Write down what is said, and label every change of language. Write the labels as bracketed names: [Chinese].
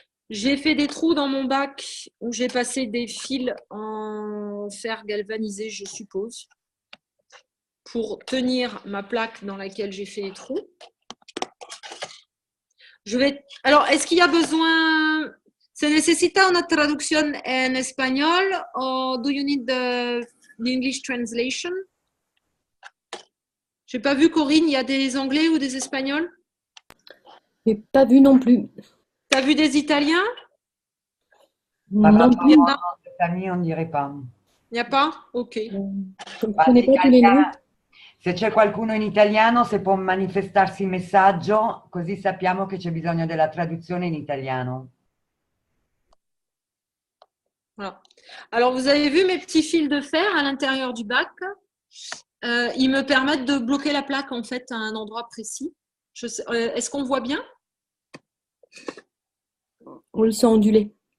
[French] J'ai fait des trous dans mon bac où j'ai passé des fils en fer galvanisé, je suppose, pour tenir ma plaque dans laquelle j'ai fait les trous. Alors, est-ce qu'il y a besoin... [Spanish] ¿Se necesita una traducción en español o [English] do you need the English translation? [French] J'ai pas vu, Corinne, il y a des Anglais ou des Espagnols? J'ai pas vu non plus. T'as vu des Italiens? Par Non rapport plus. au nom de famille, on ne dirait pas. Il n'y a pas? Ok. Je ne connais pas tous les noms. [Italian] Se c'è qualcuno in italiano, se può manifestarsi in messaggio, così sappiamo che c'è bisogno della traduzione in italiano. [French] Voilà. Alors, vous avez vu mes petits fils de fer à l'intérieur du bac. Ils me permettent de bloquer la plaque en fait à un endroit précis. Est-ce qu'on voit bien? Oui, ils sont ondulés.